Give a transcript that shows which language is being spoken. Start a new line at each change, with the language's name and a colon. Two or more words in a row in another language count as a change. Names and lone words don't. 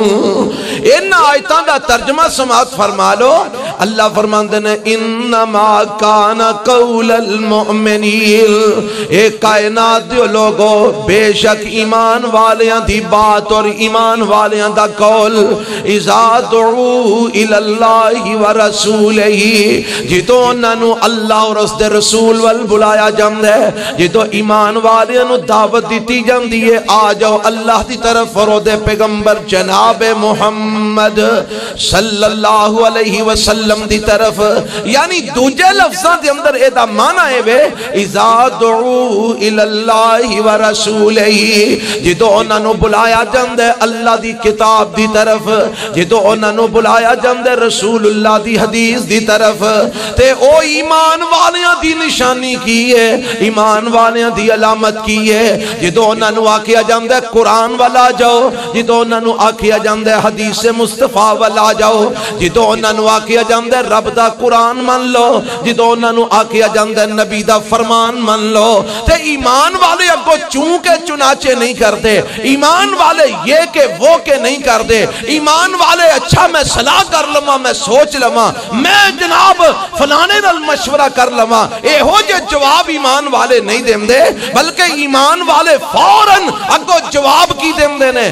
Punjabi: ان آیتاں دا ترجمہ سماعت فرما لو. اللہ فرماندے نے
Arabic: انما کان قول المؤمنین,
Punjabi: اے کائنات دیو لوگو بے شک ایمان والیاں دی بات اور ایمان والیاں دا قول
Arabic: اذا دعوا الی اللہ ورسولہ,
Punjabi: جدو انہوں اللہ اور اس دے رسول وال بلایا جاندے, جدو ایمان والیاں نو دعوت دیتی جاندی ہے آ جاؤ اللہ دی طرف اور دے پیغمبر جناب محمد
Arabic: صلی اللہ علیہ وسلم
Punjabi: دی طرف. یعنی دوجہ لفظاں دے اندر اے دا معنی ہے وے
Arabic: اذا دعوا الی اللہ ورسولہ,
Punjabi: جدو انہاں نو بلایا جاندے اللہ دی کتاب دی طرف, جدو انہاں نو بلایا جاندے رسول اللہ دی حدیث دی طرف, تے او ایمان والیاں دی نشانی کی ہے, ایمان والیاں دی علامت کی ہے. جدو انہاں نو آکھیا جاندے قرآن والا جاؤ, جدو انہاں نو آکھیا جاندے حدیث مصطفیٰ والا جاؤ, جدو انہاں نو آکھیا جاندے رب دا قرآن من لو, جدو انہاں نو آکھیا جاندے نبی دا فرمان من لو. تے ایمان والے اگو چونکہ چنانچہ نہیں کرتے, ایمان والے
Urdu: یہ کہ وہ کہ نہیں کرتے,
Punjabi: ایمان والے اچھا میں صلاح کر لما, میں سوچ لما, میں جناب فلانے نال مشورہ کر لما, اے ہو جے جواب ایمان والے نہیں دیں دے, بلکہ ایمان والے فوراً اگو جواب کی دیں دے نے.